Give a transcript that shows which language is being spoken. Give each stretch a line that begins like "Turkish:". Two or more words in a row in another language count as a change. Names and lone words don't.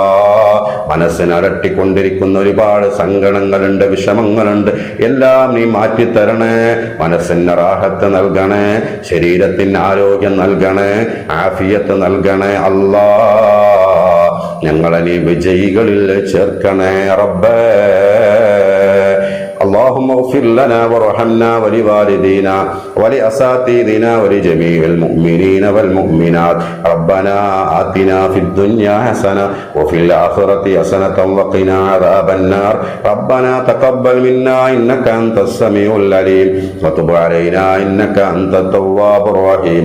Malayalam: മനസ്സിന് അലട്ടിക്കൊണ്ടിരിക്കുന്ന ഒരുപാട് സങ്കടങ്ങളുണ്ട്, വിഷമങ്ങളുണ്ട്, എല്ലാം നീ മാറ്റിത്തരണേ. മനസ്സിന് റാഹത്ത് നൽകണേ, ശരീരത്തിന് ആരോഗ്യം നൽകണേ, ആഫിയത്ത് നൽകണേ അല്ലാ. ഞങ്ങളെ നീ വിജയികളിൽ ചേർക്കണേ റബ്ബേ.
Arabic: اللهم اغفر لنا وارحمنا ولوالدينا ولأساتذتنا ولجميع المؤمنين والمؤمنات. ربنا آتنا في الدنيا حسنة وفي الآخرة حسنة وقنا عذاب النار. ربنا تقبل منا إنك أنت السميع العليم وتب علينا إنك أنت التواب الرحيم.